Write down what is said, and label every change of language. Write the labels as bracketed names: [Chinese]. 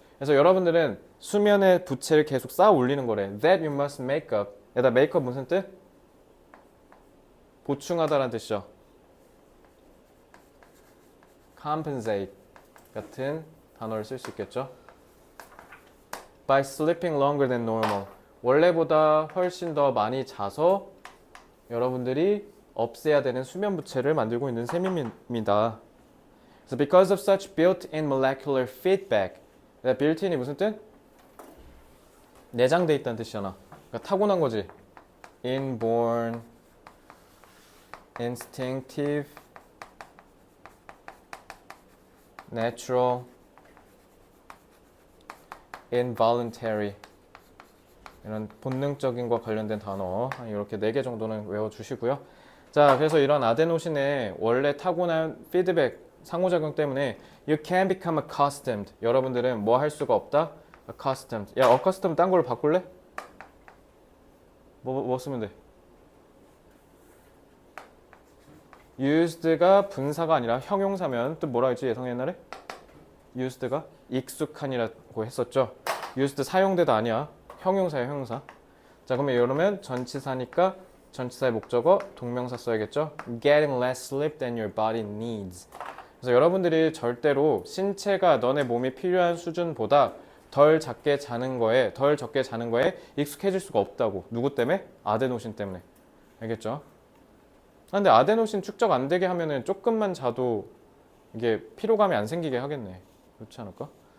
[Korean] 그래서 여러분들은 수면의 부채를 계속 쌓아 올리는 거래. [English] That you must make up. [Korean] 얘다 [English] make up [Korean] 무슨 뜻? 보충하다라는 뜻이죠. compensate 같은 단어를 쓸 수 있겠죠. [English] By sleeping longer than normal. [Korean] 원래보다 훨씬 더 많이 자서 여러분들이 없애야 되는 수면 부채를 만들고 있는 셈입니다. [English] So because of such built-in molecular feedback. [Korean] built-in이 무슨 뜻? 내장돼 있다는 뜻이잖아. 그러니까 타고난 거지. [English] Inborn, instinctive, natural, involuntary. [Korean] 이런 본능적인과 관련된 단어 이렇게 4개 정도는 외워주시고요. 자, 그래서 이런 아데노신의 원래 타고난 피드백, 상호작용 때문에 [English] you can become accustomed. [Korean] 여러분들은 뭐 할 수가 없다? accustomed. 야, accustomed 딴 걸로 바꿀래? 뭐 쓰면 돼? used가 분사가 아니라 형용사면 또 뭐라 했지 예성 옛날에? used가 익숙한이라고 했었죠. used 사용되다 아니야. 형용사야 형용사. 자, 그러면 이러면 전치사니까 전치사의 목적어 동명사 써야겠죠. [English] Getting less sleep than your body needs. [Korean] 그래서 여러분들이 절대로 신체가 너네 몸이 필요한 수준보다 덜 적게 자는 거에 익숙해질 수가 없다고. 누구 때문에? 아데노신 때문에. 알겠죠? 근데 아데노신 축적 안 되게 하면은 조금만 자도 이게 피로감이 안 생기게 하겠네. 그렇지 않을까?